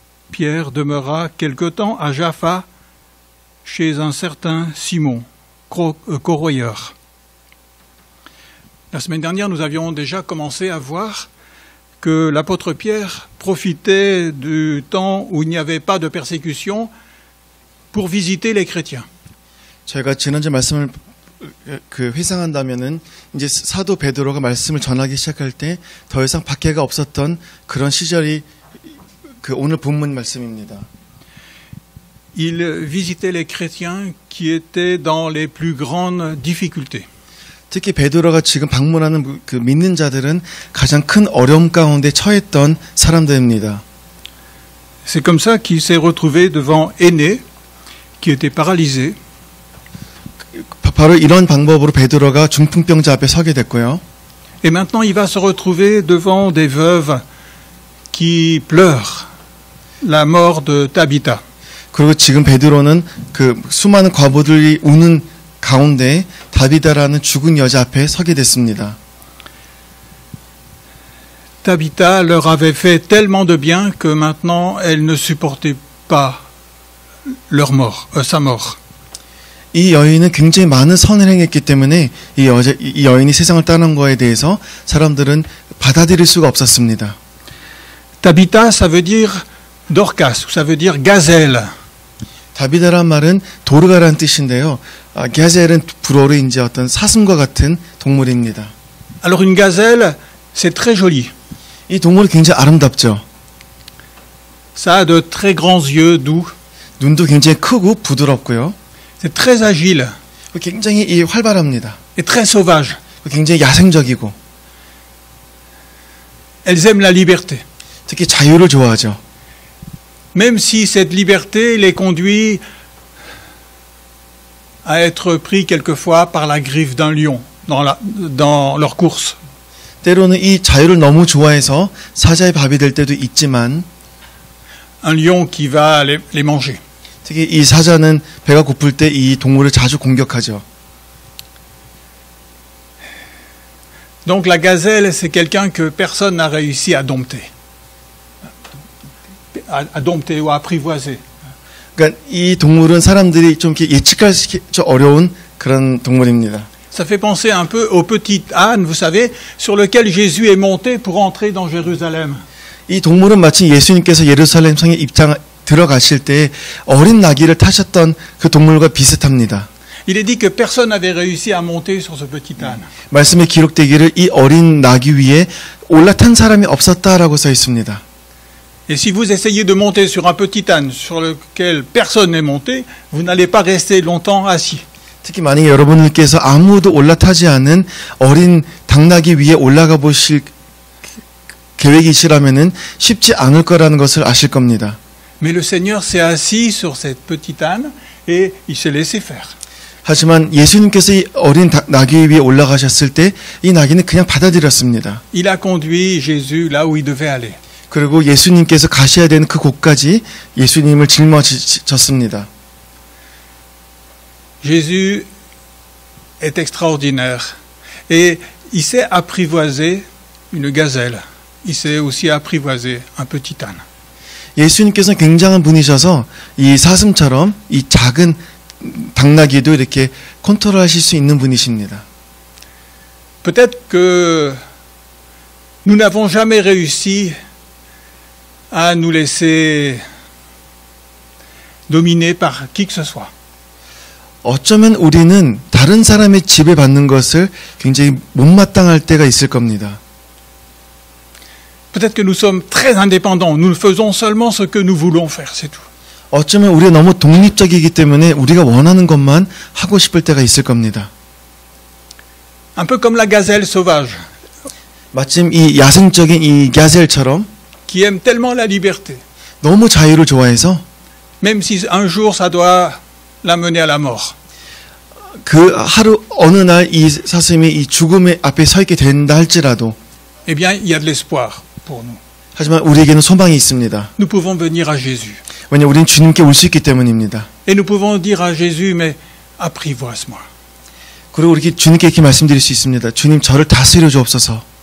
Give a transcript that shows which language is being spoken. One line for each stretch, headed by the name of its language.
French: Pierre demeura quelque temps à Jaffa chez un certain Simon, corroyeur. La semaine dernière, nous avions déjà commencé à voir que l'apôtre Pierre profitait du temps où il n'y avait pas de persécution pour visiter les chrétiens.
Korean: 저희가 지난주 말씀을 회상한다면은 이제 사도 베드로가 말씀을 전하기 시작할 때 더 이상 박해가 없었던 그런 시절이 오늘 본문 말씀입니다.
French: Il visitait les chrétiens qui étaient dans les plus grandes difficultés.
Korean: 특히 베드로가 지금 방문하는 그 믿는 자들은 가장 큰 어려움 가운데 처했던 사람들입니다.
French: C'est comme ça qu'il s'est retrouvé devant Énée, qui était paralysé.
Korean: 바로 이런 방법으로 베드로가 중풍병자 앞에 서게 됐고요.
French: Et maintenant, il va se retrouver devant des veuves qui pleurent la mort de Tabitha.
Korean: 그리고 지금 베드로는 그 수많은 과부들이 우는 가운데 다비다라는 죽은 여자 앞에 서게 됐습니다.
French: Tabitha leur avait fait tellement de bien que maintenant elle ne supportait pas sa mort.
Korean: 이 여인은 굉장히 많은 선을 행했기 때문에 이 여인이 세상을 떠난 거에 대해서 사람들은 받아들일 수가 없었습니다.
French: Tabitha, ça veut dire Dorcas, ça veut dire gazelle.
Korean: 다비다란 말은 도르가라는 뜻인데요. 게젤은 불어로 이제 어떤 사슴과 같은 동물입니다.
French: Alors une gazelle, c'est très joli.
Korean: 이 동물이 굉장히 아름답죠.
French: Ça a de très grands yeux doux.
Korean: 눈도 굉장히 크고 부드럽고요.
French: C'est très agile
Korean: 굉장히 활발합니다.
French: et très sauvage.
Korean: 굉장히 야생적이고
French: Elles aiment la liberté.
Korean: 특히 자유를 좋아하죠.
French: Même si cette liberté les conduit à être pris quelquefois par la griffe d'un lion dans leur course.
Korean: 때로는 이 자유를 너무 좋아해서 사자의 밥이 될 때도 있지만
French: Un lion qui va les manger.
Korean: 특히 이 사자는 배가 고플 때 이 동물을 자주 공격하죠.
French: Donc la gazelle, c'est quelqu'un que personne n'a réussi à dompter. À dompter ou à apprivoiser.
Korean: 그러니까 이 동물은 사람들이 좀 이렇게 예측하기 어려운 그런 동물입니다.
French: Ça fait penser un peu au petit âne, vous savez, sur lequel Jésus est monté pour entrer dans Jérusalem.
Korean: 이 동물은 마치 예수님께서 예루살렘 성에 들어가실 때 어린 나귀를 타셨던 그 동물과 비슷합니다.
French: Il est dit que personne n'avait réussi à monter sur ce petit âne.
Korean: 말씀에 기록되기를 이 어린 나귀 위에 올라탄 사람이 없었다라고 써 있습니다.
French: Et si vous essayez de monter sur un petit âne sur lequel personne n'est monté, vous n'allez pas rester longtemps assis.
Korean: 특히 만약에 여러분들께서 아무도 올라타지 않은 어린 당나귀 위에 올라가 보실 계획이시라면은 쉽지 않을 거라는 것을 아실 겁니다.
French: Mais le Seigneur s'est assis sur cette petite âne et il s'est laissé faire.
Korean: 하지만 예수님께서 이 어린 나귀 위에 올라가셨을 때 이 나귀는 그냥 받아들였습니다.
French: Il a conduit Jésus là où il devait aller.
Korean: 그리고 예수님께서 가셔야 되는 그 곳까지 예수님을 짊어졌습니다.
French: Jésus est extraordinaire et il sait apprivoiser une gazelle. Il sait aussi apprivoiser un petit âne.
Korean: 예수님께서는 굉장한 분이셔서 이 사슴처럼 이 작은 당나귀도 이렇게 컨트롤하실 수 있는 분이십니다.
French: Peut-être que nous n'avons jamais réussi à nous laisser dominer par qui que ce soit.
Korean: 어쩌면 우리는 다른 사람의 지배받는 것을 굉장히 못마땅할 때가 있을 겁니다.
French: Peut-être que nous sommes très indépendants. Nous faisons seulement ce que nous voulons faire, c'est tout.
Korean: 어쩌면 우리가 너무 독립적이기 때문에 우리가 원하는 것만 하고 싶을 때가 있을 겁니다.
French: Un peu comme la gazelle sauvage,
Korean: 마침 이 야생적인 이 가젤처럼
French: qui aime tellement la liberté,
Korean: 너무 자유를 좋아해서
French: même si un jour ça doit l'amener à la mort.
Korean: 그 하루 어느 날 이 사슴이 이 죽음의 앞에 서 있게 된다 할지라도
French: Eh bien, il y a de l'espoir pour nous.
Korean: 하지만 우리에게는 소망이 있습니다.
French: Nous pouvons venir à Jésus.
Korean: 왜냐하면 우리는 주님께 올 수 있기 때문입니다.
French: Et nous pouvons dire à Jésus, mais apprivoise-moi.
Korean: 그리고 우리 주님께 이렇게 말씀드릴 수 있습니다. 주님 저를 다스려 주옵소서.